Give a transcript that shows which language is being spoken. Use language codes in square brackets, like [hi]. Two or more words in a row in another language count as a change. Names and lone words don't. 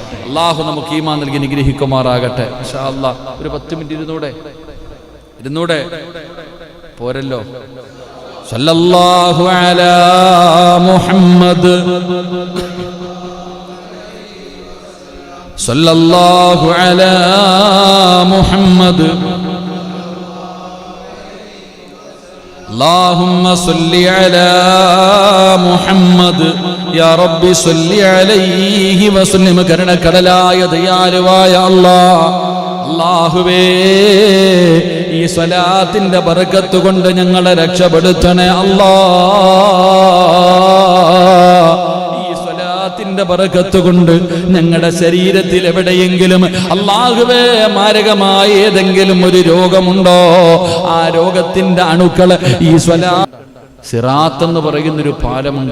[ar] إن شاء الله [ml] ഒരു 10 മിനിറ്റ് ഇരുന്നൂടെ പോരല്ലോ. [ar] صلى الله على محمد، صلى الله على محمد, اللهم صل على محمد يا رب صل عليه وسلم. [ml] കരുണക്കടലായ ദയാലുവായ അല്ലാഹുവേ ഈ സ്വലാത്തിന്റെ ബർക്കത്ത് കൊണ്ട് ഞങ്ങളെ രക്ഷപ്പെടുത്തണേ ത്തിന്റെ ബറകത്ത് കൊണ്ട് ഞങ്ങളുടെ ശരീരത്തിൽ എവിടെയെങ്കിലും അല്ലാഹുവേ മാരകമായ ഏതെങ്കിലും ഒരു രോഗമുണ്ടോ, ആ രോഗത്തിന്റെ അണുക്കള് ഈ സിറാത്ത് എന്ന് പറയുന്നൊരു പാലമുണ്ട്.